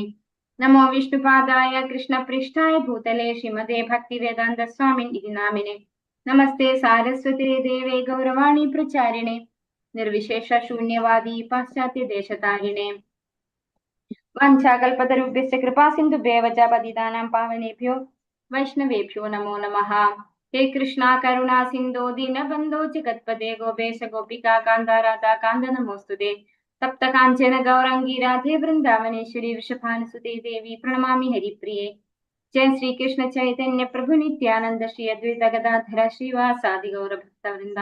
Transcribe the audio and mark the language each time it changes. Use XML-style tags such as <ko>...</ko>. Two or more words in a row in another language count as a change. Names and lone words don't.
<sa>നമോ വിഷ്ണുപാദായ കൃഷ്ണപൃഷ്ഠായ ഭൂതലേ ശ്രീമതേ ഭക്തിവേദാന്ത സ്വാമിനിധി നാമിനെ നമസ്തേ സാരസ്വതേ ദേവേ ഗൗരവാണി പ്രചാരിണെ നിർവിശേഷ ശൂന്യവാദി പാശ്ചാത്യ ദേശതാരിണെ. വഞ്ചാകൽപതരുഭ്യശ്ച കൃപാസിന്ധുഭ്യവ ച പതിതാനാം പാവനേഭ്യോ വൈഷ്ണവേഭ്യോ നമോ നമഃ. ഹേ കൃഷ്ണ കരുണാ സിന്ധോ ദീനബന്ധോ ജഗത്പദേ ഗോപേശ ഗോപികാ കാന്ത രാധാ കാന്ത നമോസ്തുതേ. തപ്ത കാഞ്ചന ഗൗരാംഗി രാധേ വൃന്ദാവനേശ്വരി വൃഷഭാനുസുതേ ദേവി പ്രണമാമി ഹരിപ്രിയേ. ജയ ശ്രീകൃഷ്ണ ചൈതന്യ പ്രഭു നിത്യാനന്ദ ശ്രീ അദ്വൈത ഗദാധര ശ്രീവാസാദി ഗൗരഭക്തവൃന്ദ.</sa>